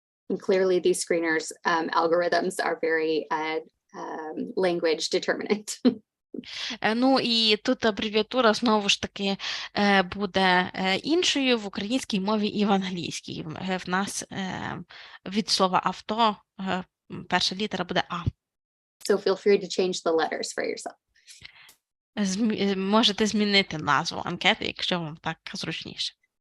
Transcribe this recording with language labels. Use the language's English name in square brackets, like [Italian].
[English] And clearly these screeners algorithms are very language determinant. [Ukrainian] Ну і тут абревіатура знову ж таки буде іншою в українській мові і в англійській. В нас від слова авто перша літера буде А. [English] So feel free to change the letters for yourself. [Ukrainian] Можете змінити назву анкети, якщо вам так зручніше.